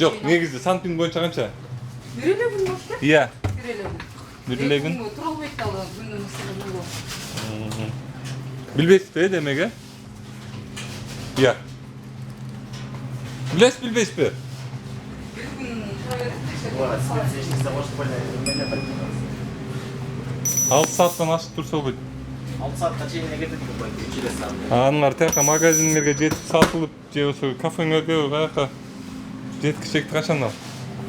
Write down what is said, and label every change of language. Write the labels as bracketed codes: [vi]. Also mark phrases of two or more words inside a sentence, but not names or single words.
[ky] Жок, негизи санпин боюнча канча? Бир эле күн болуп Иә, Бир эле күн. бир эле күн. Тура албайт да ал күндүн ысыгы болот. Билбейсизби, демеге? Иә. Билесиз, билбейсизби? Бир күн тура берет. Вот, спецификасы [ru] может быть, [ky] 6 сааттан ашып турса болбойт. 6 саатка чейин эле кетет болбойт, 3 саат. Аныңар тияка магазиндерге жетип сатылып, же болбосо кафеңерге каяка жеткичекти качан ал?